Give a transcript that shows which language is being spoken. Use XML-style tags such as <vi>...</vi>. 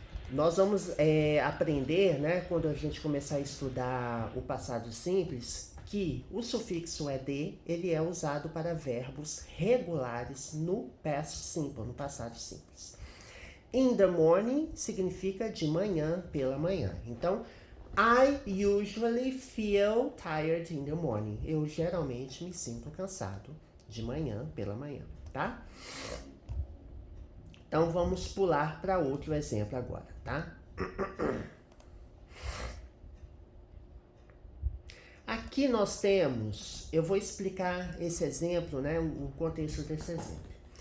<pt>Nós vamos aprender, né, quando a gente começar a estudar o passado simples, que o sufixo ed, ele é usado para verbos regulares no past simple, no passado simples.</pt> <en>In the morning</en> <pt>significa de manhã, pela manhã.</pt> <en>Então, I usually feel tired in the morning.</en> <pt>Eu geralmente me sinto cansado de manhã, pela manhã, tá? Então, vamos pular para outro exemplo agora, tá? Aqui nós temos, eu vou explicar esse exemplo, né, o contexto desse exemplo.</pt>